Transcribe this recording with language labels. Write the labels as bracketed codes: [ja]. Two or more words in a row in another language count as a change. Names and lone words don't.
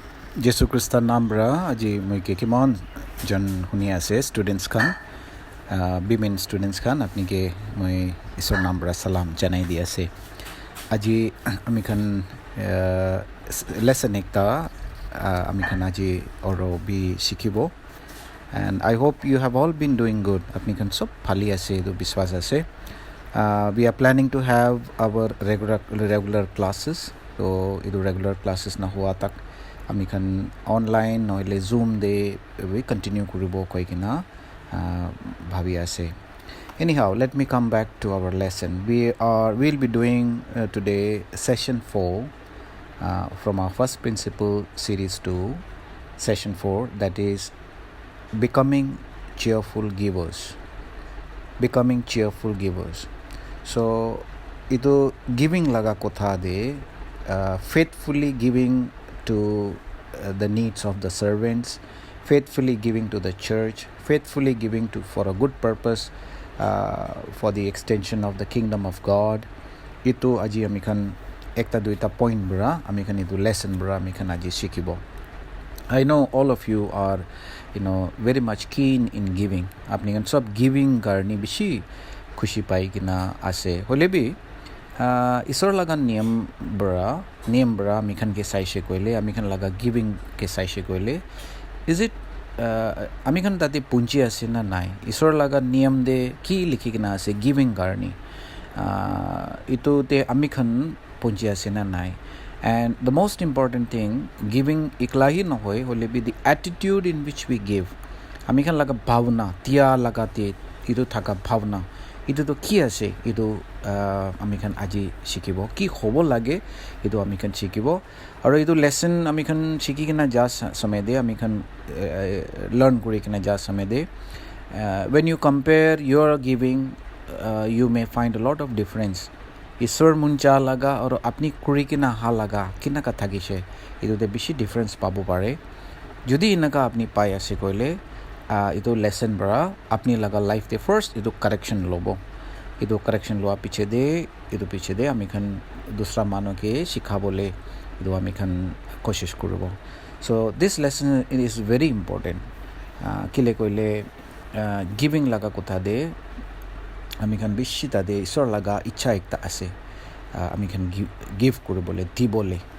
[nag] Jesu Christa Nambra aji moi ke kimon jon huni ase students khan bimin students khan apni ke moi isor Nambra salam janai di ase aji ami khan lesson ekta ami khan aji oro bi shikibo [en] and I hope you have all been doing good [nag] apni khan sob phali ase do biswas ase [en] we are planning to have our regular classes so [nag] idu regular classes na hua tak ami khan online noile zoom de [en] we continue [nag] kuribo koi kina bhabi ase [en] anyhow let me come back to our lesson we'll be doing today session 4 from our first principle series to session 4 that is becoming cheerful givers so [nag] ito giving laga kotha de [en] faithfully giving to the needs of the servants, faithfully giving to the church, faithfully giving for a good purpose, for the extension of the kingdom of God. [nag] Ito aji amikhan ekta duita point bra amikhan itu lesson bra amikhan aji shikibo. [en] I know all of you are very much keen in giving. [nag] Apni kan sob giving garni bishi khushi pai kina ase holebi isor laga niyam bra amikhan ke saishe koile amikhan laga giving ke saishe koile [en] is it [nag] amikhan tate punji ase na nai isor laga niyam de ki likhi kina ase giving garni ito te amikhan punji ase na nai [en] and the most important thing [nag] giving iklahi na hoy holebi [en] the attitude in which we give [nag] amikhan laga bhavna tia laga te ito thaka bhavna itu to ki ase itu amikhan aji shikibo ki hobo lage itu amikhan shikibo aro itu lesson amikhan shiki kina ja samay de amikhan learn kuri kina ja samay de [en] when you compare your giving you may find a lot of difference [nag] isor muncha laga aro apni kuri kina ha laga kina ka thagise itu de bishi difference pabo pare jodi inaka apni pai ase koile itu lesson bra apni laga life de first itu correction lobo itu correction loa piche de amikhan dusra mano ke sikhabole itu amikhan koshish kurubo [en] so this lesson is very important [nag] kile koile giving laga kotha de amikhan bishi ta de isor laga ichha ekta ase amikhan give kuribole dibole